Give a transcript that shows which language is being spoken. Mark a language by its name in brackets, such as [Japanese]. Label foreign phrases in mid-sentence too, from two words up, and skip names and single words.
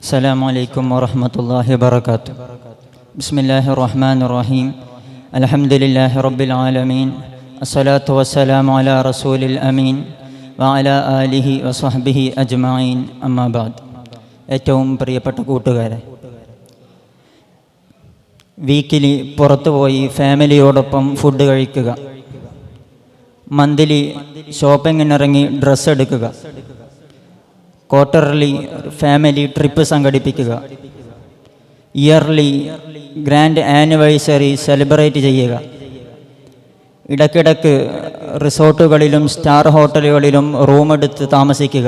[Arabic] السلام عليكم ورحمة الله وبركاته. بسم الله الرحمن الرحيم. الحمد لله رب العالمين. الصلاة والسلام على رسول الأمين وعلى آله وصحبه أجمعين. أما بعد. [Malayalam] ഏറ്റവും പ്രിയപ്പെട്ട കൂട്ടുകാരെ, വീക്കിലി പുറത്തുപോയി ഫാമിലിയോടൊപ്പം ഫുഡ് കഴിക്കുക, മന്ത്ലി ഷോപ്പിങ്ങിനിറങ്ങി ഡ്രസ്സ് എടുക്കുക, [English] quarterly family trip [Malayalam] സംഘടിപ്പിക്കുക, [English] yearly grand anniversary celebrate [Malayalam] ചെയ്യുക, ഇടയ്ക്കിടയ്ക്ക് റിസോർട്ടുകളിലും സ്റ്റാർ ഹോട്ടലുകളിലും റൂമെടുത്ത് താമസിക്കുക.